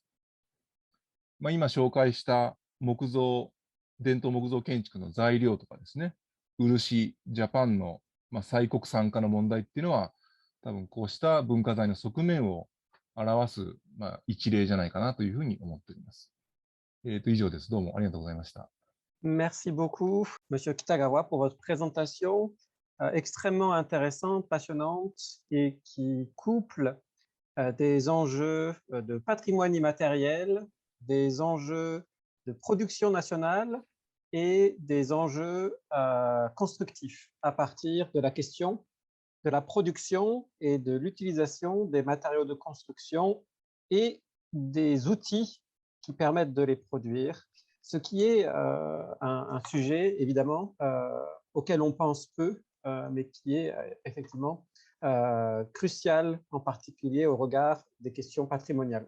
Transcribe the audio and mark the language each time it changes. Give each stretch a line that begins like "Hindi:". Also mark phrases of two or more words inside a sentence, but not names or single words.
Japanese: 今紹介した伝統木造建築の材料とかですね、漆、ジャパンの、再国産化の問題っていうのは、多分こうした文化財の側面を表す、一例じゃないかなというふうに思っております。以上です。どうもありがとうございました。
French: Merci beaucoup, Monsieur Kitagawa, pour votre présentation extrêmement intéressante, passionnante et qui couple des enjeux de patrimoine immatériel, des enjeux de production nationale et des enjeux constructifs à partir de la question de la production et de l'utilisation des matériaux de construction et des outils qui permettent de les produire, ce qui est un sujet évidemment auquel on pense peu, mais qui est effectivement crucial, en particulier au regard des questions patrimoniales.